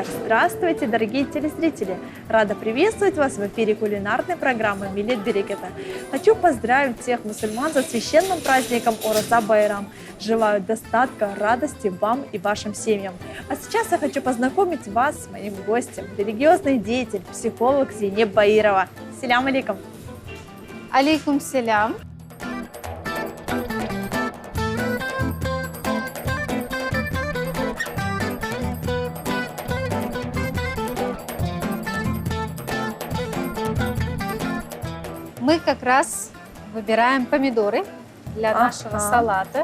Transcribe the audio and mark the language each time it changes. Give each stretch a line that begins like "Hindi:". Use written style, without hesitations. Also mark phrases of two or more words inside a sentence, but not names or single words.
Russian: Здравствуйте, дорогие телезрители! Рада приветствовать вас в эфире кулинарной программы «Милет Берекета». Хочу поздравить всех мусульман со священным праздником Ораза Байрам. Желаю достатка, радости вам и вашим семьям. А сейчас я хочу познакомить вас с моим гостем, религиозный деятель, психолог Зейнеп Баирова.
Arabic: السلام عليكم! عليكم السلام.
Russian: Мы как раз выбираем помидоры для нашего салата.